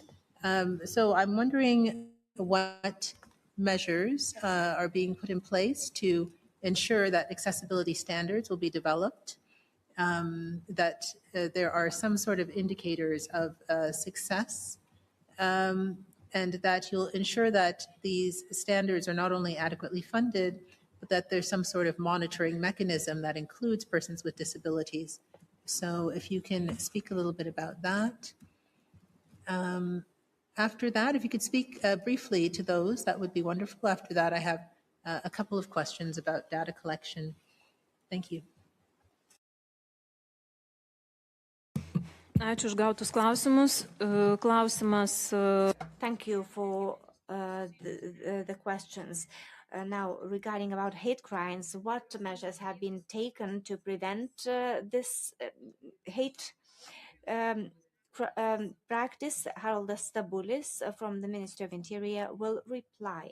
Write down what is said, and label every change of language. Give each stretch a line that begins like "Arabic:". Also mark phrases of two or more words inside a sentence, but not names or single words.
English: So I'm wondering what measures are being put in place to ensure that accessibility standards will be developed, that there are some sort of indicators of success, and that you'll ensure that these standards are not only adequately funded, but that there's some sort of monitoring mechanism that includes persons with disabilities. So if you can speak a little bit about that. After that, if you could speak briefly to those, that would be wonderful. After that, I have a couple of questions about data collection. Thank you.
Lithuanian: Ačiū už gautus klausimus. Klausimas.
English: Thank you for the questions. Now, regarding about hate crimes, what measures have been taken to prevent this hate practice? Haroldas Stabulis from the Ministry of Interior will reply.